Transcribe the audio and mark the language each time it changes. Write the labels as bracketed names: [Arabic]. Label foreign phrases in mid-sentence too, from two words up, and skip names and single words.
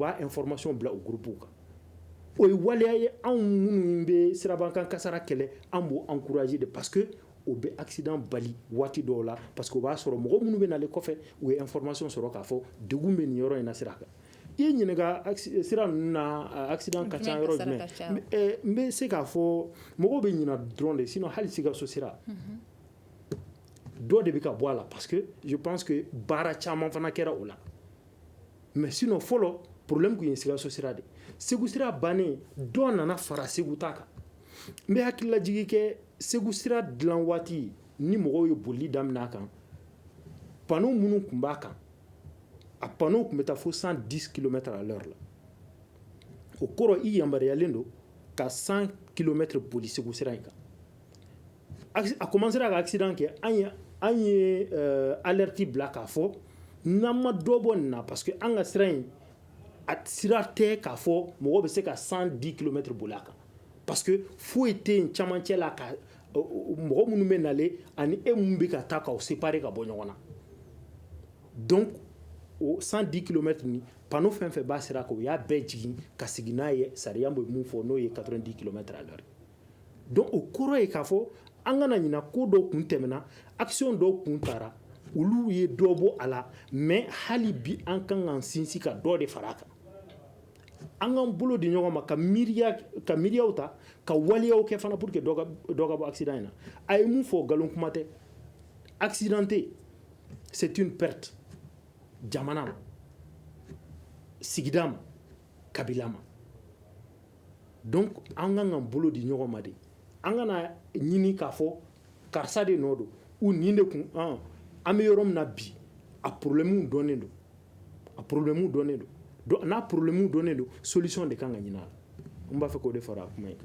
[Bambara] b'a information bila o groupe kan o ye waleya ye anw minnu bɛ sirabankan kasara kɛlɛ an b'o encourager de [French] parce que [Bambara] o bɛ accident bali waati dɔw la [French] parce que [Bambara] o b'a sɔrɔ mɔgɔ minnu bɛ nalen kɔfɛ u ye information sɔrɔ k'a fɔ degun bɛ nin yɔrɔ in na sira kan i ye ɲininka sira ninnu na accident ka ca yɔrɔ jumɛn n bɛ se k'a fɔ mɔgɔw bɛ ɲina dɔrɔn de sinon hali Sikaso sira dɔ de bɛ ka bɔ a la [French] parce que je pense que [Bambara] baara caman fana kɛra o la mais sinon fɔlɔ problème kun ye Sikaso sira de Segu sira bannen dɔ nana fara Segu ta kan n bɛ hakililajigi kɛ Segu sira dilan waati ni mɔgɔw ye bolili daminɛ a kan panneau minnu tun b'a kan a panneau tun bɛ taa fo 110 [French] km à l'heure [Bambara] la o kɔrɔ i yamaruyalen don ka 100 km boli Segu sira in kan a commencera ka accident kɛ an ye alerte bila k'a fɔ n'an ma dɔ bɔ nin na [French] parce que [Bambara] an ka sira in a sira tɛ k'a fɔ mɔgɔ bɛ se ka 110 km boli a kan [French] parce que [Bambara] foyi tɛ yen camancɛ la ka mɔgɔ minnu bɛ nalen ani e minnu bɛ ka taa k'aw séparer ka bɔ ɲɔgɔn na donc o 110 km ni panneau fɛn fɛn b'a sira kan o y'a bɛɛ jigin ka sigi n'a ye sariya bɛ mun fɔ n'o ye 90 [French] km à l'heure [Bambara] donc o kɔrɔ ye k'a fɔ an kana ɲina ko dɔw kun tɛmɛna action dɔw kun taara olu ye dɔ bɔ a la mais hali bi an kan k'an sinsin ka dɔ de fara a kan an k'an bolo di ɲɔgɔn ma ka miiriyaw ta ka waliyaw kɛ fana [French] pour que [Bambara] dɔ ka bɔ accident in na a ye mun fɔ nkalon kuma tɛ accidenté [French] c'est une perte [Bambara] jamana ma sigida ma kabila ma donc an kan k'an bolo di ɲɔgɔn ma de an kana ɲini k'a fɔ karisa de nɔ don ou nin de kun an bɛ yɔrɔ min na bi a problème dɔnnen don n'a problème dɔnnen don solution de kan ka ɲini a la n b'a fɛ k'o de fara a kuma in kan.